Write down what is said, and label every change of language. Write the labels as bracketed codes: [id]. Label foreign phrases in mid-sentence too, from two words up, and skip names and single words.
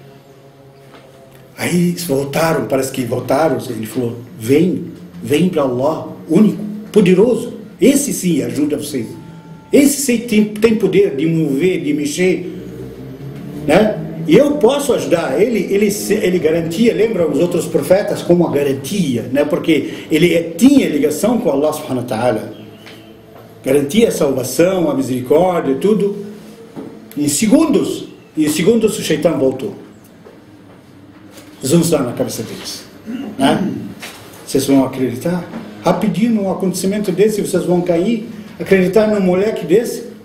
[pt] Aí eles voltaram, parece que voltaram, ele falou, vem para Allah, único, poderoso, esse sim ajuda vocês, esse sim tem poder de mover, de mexer, né? E eu posso ajudar. Ele garantia, lembra os outros profetas como a garantia, né? Porque ele tinha ligação com Allah [ar] سبحانه وتعالى, [pt] garantia a salvação, a misericórdia, tudo. Em segundos o Shaitan voltou. Vamos dar na cabeça deles, né? Vocês vão acreditar? Rapidinho num acontecimento desse, vocês vão cair, acreditar num moleque desse?